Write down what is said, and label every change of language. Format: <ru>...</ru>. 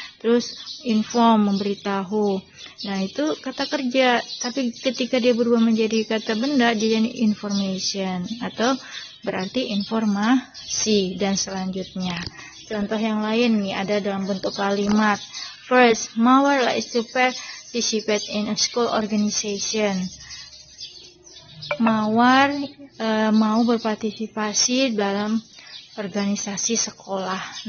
<id>Terus inform, memberitahu. Nah, itu kata kerja, tapi ketika dia berubah menjadi kata benda, dia jadi information atau berarti informasi dan selanjutnya. Contoh yang lain nih ada dalam bentuk kalimat.</id> <en>First, Mawar likes to participate in a school organization.</en> <id>Mawar mau berpartisipasi dalam organisasi sekolah.</id>